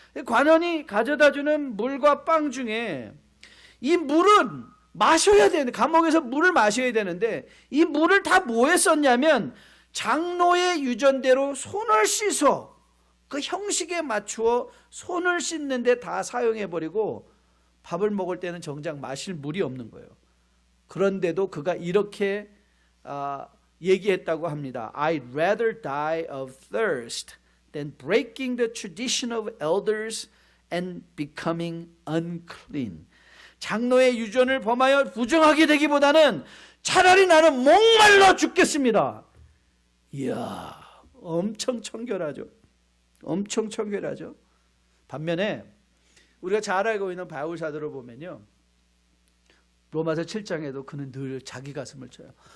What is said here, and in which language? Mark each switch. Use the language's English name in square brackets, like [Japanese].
[Korean] 관원이 가져다 주는 물과 빵 중에 이 물은 마셔야 되는데, 감옥에서 물을 마셔야 되는데 이 물을 다 뭐에 썼냐면 장로의 유전대로 손을 씻어 그 형식에 맞추어 손을 씻는데 다 사용해버리고 밥을 먹을 때는 정작 마실 물이 없는 거예요. 그런데도 그가 이렇게 얘기했다고 합니다. [English] I'd rather die of thirst than breaking the tradition of elders and becoming unclean. [Korean] 장로의 유전을 범하여 부정하게 되기보다는 차라리 나는 목말라 죽겠습니다. 이야, 엄청 청결하죠. 엄청 청결하죠. 반면에 우리가 잘 알고 있는 바울 사도를 보면요, 로마서 7장에도 그는 늘 자기 가슴을 쳐요.